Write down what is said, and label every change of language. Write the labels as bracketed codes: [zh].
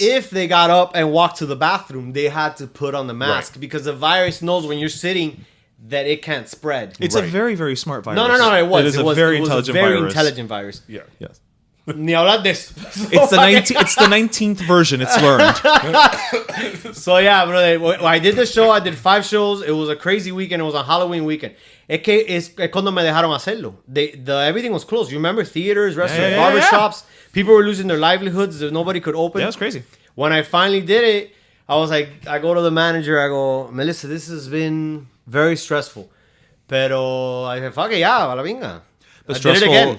[en] if they got up and walked to the bathroom, they had to put on the mask because the virus knows when you're sitting that it can't spread. It's a very, very smart virus. No. It was. It is a very intelligent virus. Yeah. Yes. [es] Ni hablar de eso. [en] It's the 19th version. It's learned. So yeah, bro. I did the show. I did 5 shows. It was a crazy weekend. It was a Halloween weekend. [es] Es cuando me dejaron hacerlo. [en] Everything was closed. You remember theaters, restaurants, barbershops. People were losing their livelihoods. Nobody could open. Yeah, it's crazy. When I finally did it, I was like, I go to the manager. I go, Melissa, this has been very stressful. [es] Pero [en] I said, fuck it, [es] ya, a la vinga. [en] But I did it again.